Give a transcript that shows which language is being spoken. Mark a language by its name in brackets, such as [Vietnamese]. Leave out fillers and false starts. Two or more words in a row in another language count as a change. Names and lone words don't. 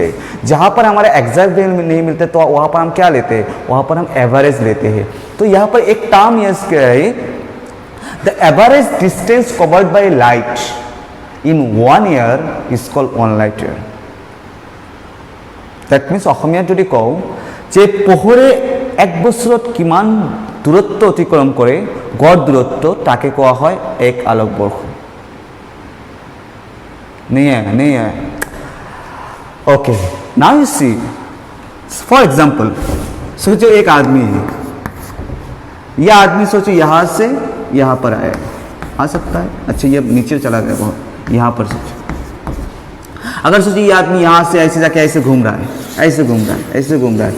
[Hindi] जहाँ पर हमारे [English] exact value [Hindi] नहीं मिलते तो वहाँ पर हम क्या लेते हैं? वहाँ पर हम एवरेज लेते हैं. तो यहाँ पर एक टर्म यस क्या है, [English] the average distance covered by light in 1 year is called 1 light year. that means [Assamese] অসমীয়াত যদি কওঁ যে পোহৰে এক বছৰত কিমান দূৰত্ব অতিক্ৰম কৰে, গড় দূৰত্ব, তাকে কোৱা হয় এক আলোক বৰ্ষ. [Hindi] नहीं है. [English] OK, now you see, for example [Hindi] सोचो एक आदमी है, यह आदमी सोचो यहाँ से यहाँ पर आया, आ सकता है. अच्छा ये नीचे चला गया बहुत, यहाँ पर सोचो. अगर सोचिए ये आदमी यहाँ से ऐसे जाके ऐसे घूम रहा है, ऐसे घूम रहा है, ऐसे घूम रहा है.